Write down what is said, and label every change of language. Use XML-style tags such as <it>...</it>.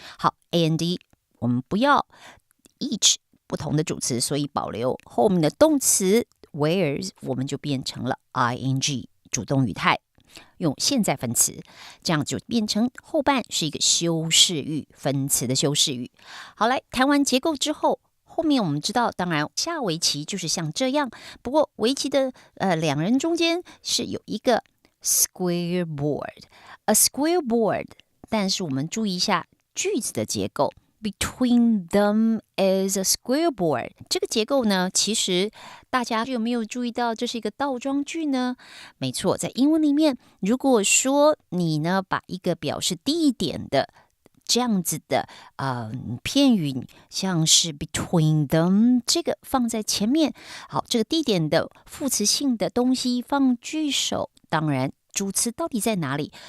<zh>好 A&D 我们不要 each不同的主词，所以保留后面的动词 wears， 我们就变成了 ing 主动语态，用现在分词，这样就变成后半是一个修饰语，分词的修饰语。好，来谈完结构之后，后面我们知道，当然下围棋就是像这样，不过围棋的两人中间是有一个</zh> <en>square board， a square board，</en> <zh>但是我们注意一下句子的结构。</zh> <en>Between them is a square board。</en> <zh>这个结构呢，其实大家有没有注意到这是一个倒装句呢？没错，在英文里面，如果说你呢把一个表示地点的这样子的片语，像是</zh> <en>between them</en> <zh>这个放在前面，好，这个地点的副词性的东西放句首，当然主词到底在哪里？</zh>